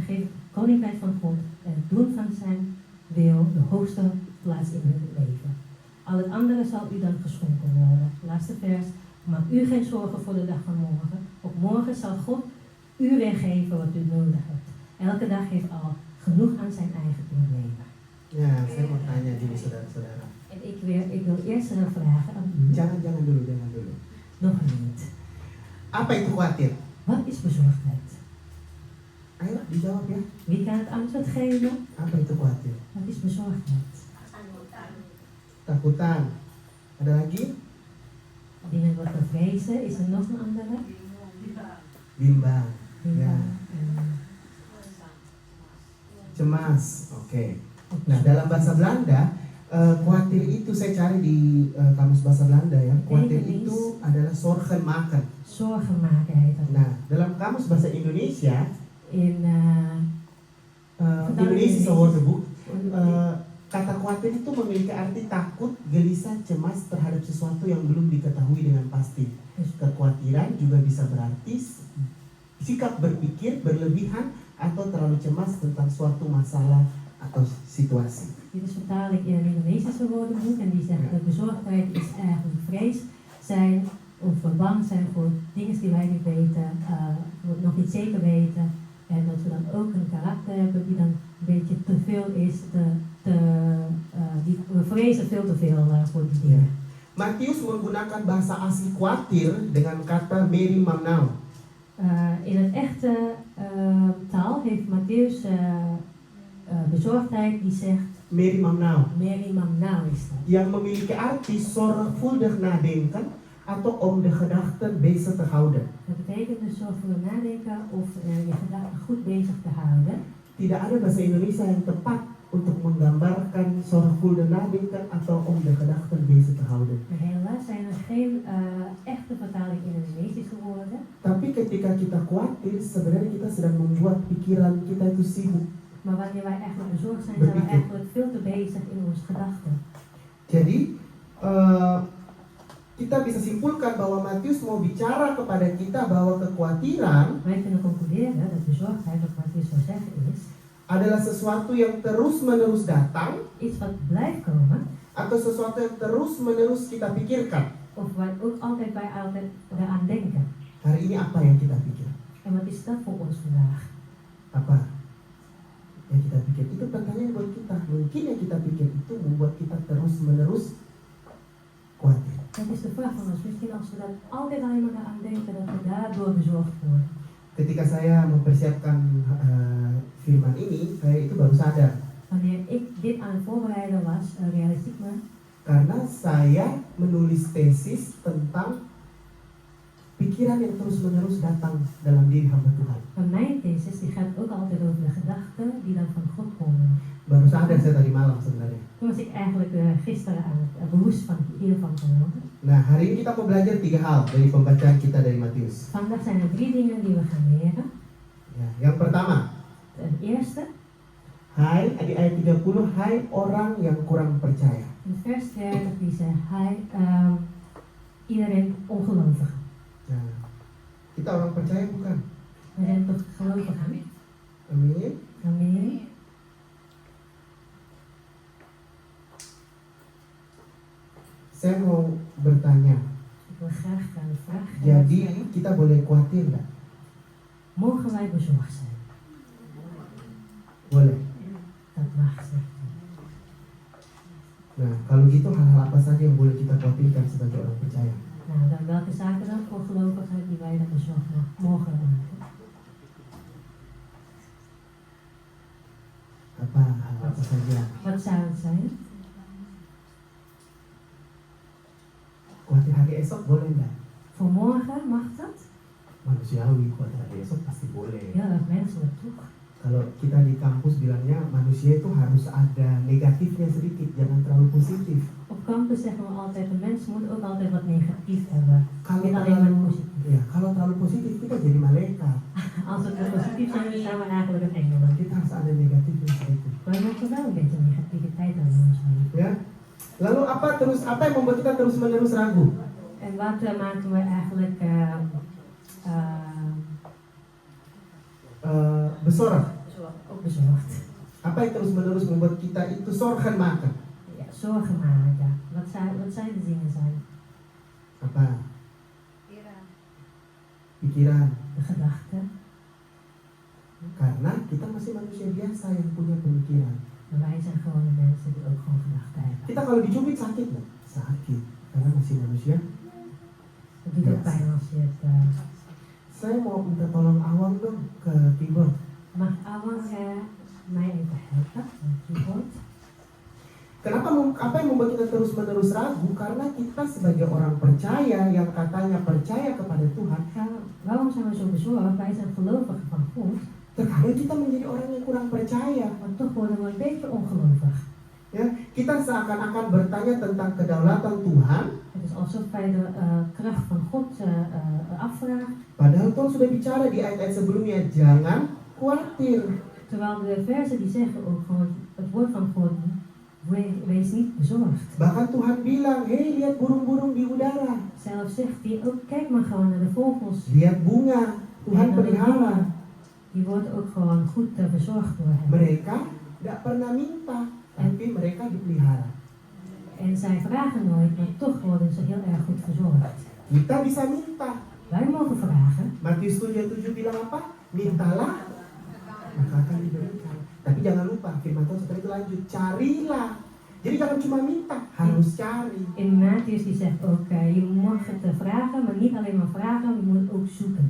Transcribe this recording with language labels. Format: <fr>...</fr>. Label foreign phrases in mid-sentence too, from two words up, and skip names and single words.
<nl>Geef het koninkrijk van God en het doen van zijn wil de hoogste plaats in uw leven. Al het andere zal u dan geschonken worden. Laatste vers. Maak u geen zorgen voor de dag van morgen. Op morgen zal God u weer geven wat u nodig hebt. Elke dag heeft al genoeg aan zijn eigen probleem.</nl> <id>Ya, saya mau tanya gini saudara-saudara.</id> <nl>En ik wil eerst vragen aan u.</nl> <id>Jangan dulu.</id> <nl>Nog niet.</nl> <id>Apa itu khawatir?</id> <nl>Wat is bezorgdheid?</nl> <id>Ayo dijawab ya.</id> <nl>Wie kan het antwoord geven?</nl> <id>Apa itu khawatir?</id> <nl>Wat is bezorgdheid?</nl> <id>Takutan. Ada lagi?</id> <nl>Dingen wat we vrezen. Is er nog een andere?</nl> <id>Bimbang. Ya. Cemas. Cemas. Oke. Nah, dalam bahasa Belanda, khawatir itu saya cari di kamus bahasa Belanda ya. Khawatir itu adalah</id> <nl>zorgen maken. Zorgen maken heet dat.</nl> <id>Nah, dalam kamus bahasa Indonesia,</id> <nl>In Indonesia woordenboek,</nl> <id>kata khawatir itu memiliki arti takut, gelisah, cemas terhadap sesuatu yang belum diketahui dengan pasti. Kekhawatiran juga bisa berarti sikap berpikir berlebihan atau terlalu cemas tentang suatu masalah atau situasi.</id> <nl>Dit is vertaal ik in een Indonesische woordenboek en die zegt dat bezorgdheid is eigenlijk vrees zijn of bang zijn voor dingen die wij niet weten, nog niet zeker weten. En dat we dan ook een karakter hebben die dan een beetje te veel is, we vrezen veel te veel voor die dingen.</nl> <id>Matius menggunakan bahasa asli khawatir dengan kata</id> <el>meri mamnau.</el> <nl>In het echte taal heeft Mattheüs bezorgdheid die zegt</nl> <el>Meri mamnau. Meri mamnau</el> <nl>is dat.</nl> <id>Yang memiliki arti</id> <nl>zorgvuldig nadenken</nl> <id>atau</id> <nl>om de gedachten bezig te houden. Dat betekent dus zorgvuldig nadenken of je gedachten goed bezig te houden.</nl> <id>Tidak ada bahasa Indonesia yang tepat untuk menggambarkan</id> <nl>zorgvuldig nadenken</nl> <id>atau</id> <nl>om de gedachten bezig te houden. Maar helaas zijn er geen echte vertaling in Indonesische woorden.</nl> <id>Tapi ketika kita khawatir, sebenarnya kita sedang membuat pikiran kita itu sibuk.</id> <nl>Maar wanneer wij eigenlijk bezorgd zijn, zijn we eigenlijk veel te bezig in onze gedachten.</nl> <id>Jadi kita bisa simpulkan bahwa Matius mau bicara kepada kita bahwa kekhawatiran</id> <nl>Wij kunnen concluderen dat bezorgdheid, wat Mattheüs zou zeggen, is</nl> <id>adalah sesuatu yang terus-menerus datang</id> <nl>iets wat blijft komen,</nl> <id>atau sesuatu yang terus-menerus kita pikirkan.</id> <nl>of waar ook altijd aan denken.</nl> <id>Hari ini apa yang kita pikir?</id> <nl>En wat is dat voor ons vandaag?</nl> <id>Apa yang kita pikir? Itu pertanyaan buat kita. Mungkin yang kita pikir itu membuat kita terus-menerus khawatir.</id> <nl>Dat is de vraag van ons. Misschien als we dat altijd alleen maar aan denken, dat we daardoor bezorgd worden.</nl> <id>Ketika saya mempersiapkan firman ini, saya itu baru sadar.</id> <nl>Wanneer ik dit aan het voorbereiden was, realiseer ik me.</nl> <id>Karena saya menulis tesis tentang pikiran yang terus-menerus datang dalam diri hamba Tuhan.</id> <nl>Van mijn thesis die gaat ook altijd over de gedachten die dan van God komen.</nl> <id>Baru sadar saya tadi malam sebenarnya.</id> <nl>Toen was ik eigenlijk gisteren aan het bewust van hiervan geworden.</nl> <id>Nah, hari ini kita mau belajar 3 hal dari pembacaan kita dari Matius.</id> <nl>Vandaag zijn er 3 dingen die we gaan leren.</nl> <id>Ya, yang pertama,</id> <nl>Ten eerste,</nl> <id>hai di ayat 30, hai orang yang kurang percaya.</id> <nl>in vers 30 die zegt hij, iedereen ongelovige.</nl> <id>Nah, kita orang percaya bukan?</id> <nl>We zijn toch gelovigen?</nl> <id>Amin.</id> <nl>Amin.</nl> <id>Saya mau bertanya,</id> <nl>Ik wil graag een vraag</nl> <id>jadi</id> <nl>stellen.</nl> <id>kita boleh khawatir nggak?</id> <nl>Mogen wij bezorgd zijn?</nl> <id>Boleh.</id> <nl>Dat mag, zegt u.</nl> <id>Nah, kalau gitu hal-hal apa saja yang boleh kita khawatirkan sebagai orang percaya?</id> <nl>Nou, dan welke zaken dan voor gelovigen die wij dan bezorgd mogen maken?</nl> <id>Apa saja?</id> <nl>Wat zou het zijn?</nl> <id>Khawatir hari esok boleh nggak?</id> <nl>Voor morgen mag dat?</nl> <id>Manusiawi, khawatir hari esok pasti boleh.</id> <nl>Heel erg menselijk, toch?</nl> <id>Kalau kita di kampus bilangnya manusia itu harus ada negatifnya sedikit, jangan terlalu positif.</id> <nl>Op campus zeggen we altijd, een mens moet ook altijd wat negatief hebben.</nl> <id>Kalau</id> <nl>Niet alleen maar</nl> <id>terlalu,</id> <nl>positief.</nl> <id>ya, kalau terlalu positif kita jadi malaikat.</id> <nl>Als we te positief zijn, dan zijn we eigenlijk een engelen.</nl> <id>Kita harus ada negatifnya sedikit.</id> <nl>Maar we moeten wel een beetje negativiteit aan ons hebben.</nl> <id>Ya. Lalu apa yang membuat kita terus-menerus ragu?</id> <nl>En wat maken we eigenlijk Besorg. ook bezorgd?</nl> <id>Apa yang terus-menerus membuat kita itu</id> <nl>sorgen maken? Ja, zorgen maken. Wat zijn de dingen zijn?</nl> <id>Apa? Pikiran.</id> <nl>De gedachten.</nl> <id>Karena kita masih manusia biasa yang punya pemikiran.</id> <nl>Maar wij zijn gewoon de mensen die ook gewoon gedachten hebben.</nl> <id>Kita kalau dicubit sakit nggak? Sakit. Karena masih manusia.</id> <nl>Het doet ook pijn als je het...</nl> <id>Saya mau minta tolong Awang dong ke keyboard.</id> <nl>Mag Awang mij even helpen? Een keyboard.</nl> <id>Apa yang membuat kita terus-menerus ragu? Karena kita sebagai orang percaya yang katanya percaya kepada Tuhan,</id> <nl>Waarom zijn we zo bezorgd? Wij zijn gelovigen van God.</nl> <id>terkadang kita menjadi orang yang kurang percaya.</id> <nl>Maar toch worden we een beetje ongelovig.</nl> <id>Ya, kita seakan-akan bertanya tentang kedaulatan Tuhan,</id> <nl>Het is alsof wij de kracht van God afvragen.</nl> <id>padahal Tuhan sudah bicara di ayat-ayat sebelumnya, jangan khawatir.</id> <nl>Terwijl de versen die zeggen ook gewoon het woord van God, wees niet bezorgd.</nl> <id>Bahkan Tuhan bilang, hei lihat burung-burung di udara,</id> <nl>Zelf zegt hij ook, kijk maar gewoon naar de vogels.</nl> <id>lihat bunga, Tuhan</id> <nl>En naar de</nl> <id>pelihara.</id> <nl>bloemen. Die wordt ook gewoon goed verzorgd door hem.</nl> <id>Mereka tidak pernah minta, tapi mereka dipelihara.</id> <nl>En zij vragen nooit, maar toch worden ze heel erg goed verzorgd.</nl> <id>Kita bisa minta.</id> <nl>Wij mogen vragen.</nl> <id>Matius 7:7 bilang apa? Mintalah, maka akan diberikan. Tapi jangan lupa, firman Tuhan setelah itu lanjut, carilah. Jadi jangan cuma minta, harus cari.</id> <nl>In Matthias die zegt ook, je mag het vragen, maar niet alleen maar vragen, je moet ook zoeken.</nl>